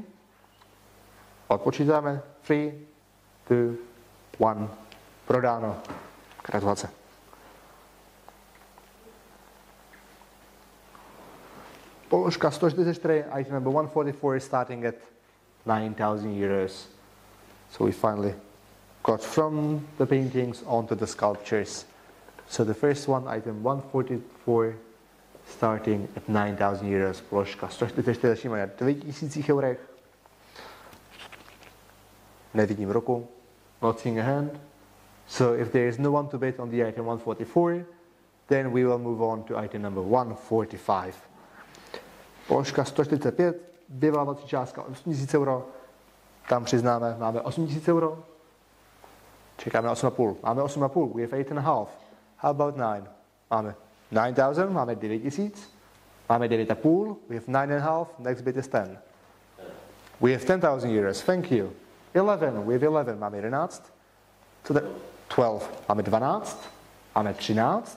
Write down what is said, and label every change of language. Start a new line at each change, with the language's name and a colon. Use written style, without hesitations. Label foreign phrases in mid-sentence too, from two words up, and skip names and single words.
Czech: Odpočítáme. 3, 2, 1. Prodáno. Gratulace. Položka 144,
English: item number 144 is starting at 9,000 euros. So we finally got from the paintings onto the sculptures. So the first one, item 144, starting at 9,000 euros.
Czech: Položka 144 začínáme na 2,000 eurech. Nevidím ruku.
English: Not seeing a hand. So if there is no one to bid on the item 144, then we will move on to item number 145.
Czech: Položka 145, vyvolávací částka 8,000 euro. Tam přiznáme, máme 8,000 euro. Čekáme na 8,5. Máme 8,5,
English: we have 8,5. How about 9?
Czech: Máme 9,000, máme 9,000. Máme 9,5,
English: we have 9,5, next bid is 10. We have 10,000 euros, thank you. 11, we have 11, máme 11. So that 12,
Czech: máme 12. Máme 13.